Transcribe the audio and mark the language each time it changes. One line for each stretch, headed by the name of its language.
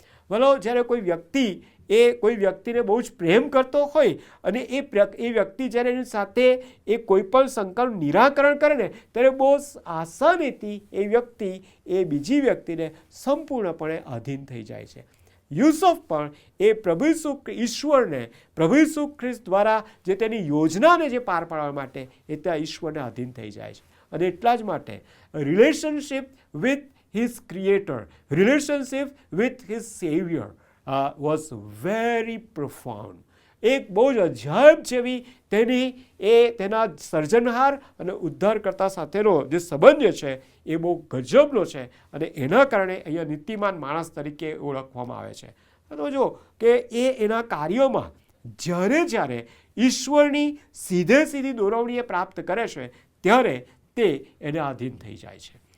Gujarati: ભલો જ્યારે કોઈ વ્યક્તિને બહુ જ પ્રેમ કરતો હોય અને એ વ્યક્તિ જ્યારે એની સાથે એ કોઈ પણ શંકાનું નિરાકરણ કરે ને ત્યારે બહુ આસાનીથી એ વ્યક્તિ એ બીજી વ્યક્તિને સંપૂર્ણપણે આધીન થઈ જાય છે. યુસુફ પણ એ પ્રભુ ઈસુ ખ્રિસ્ત દ્વારા જે તેની યોજનાને જે પાર પાડવા માટે એ ત્યાં ઈશ્વરને આધીન થઈ જાય છે. અને એટલા જ માટે
English: Relationship with his creator, relationship with his savior was very profound.
Gujarati: એક બહુ જ અજાયબ જેવી તેના સર્જનહાર અને ઉદ્ધારકર્તા સાથેનો જે સંબંધ છે એ બહુ ગજબનો છે અને એના કારણે અહીંયા નીતિમાન માણસ તરીકે ઓળખવામાં આવે છે. તો જો કે એ એના કાર્યોમાં જ્યારે ઈશ્વરની સીધી દોરવણી એ પ્રાપ્ત કરે છે ત્યારે તે એને આધીન થઈ જાય છે.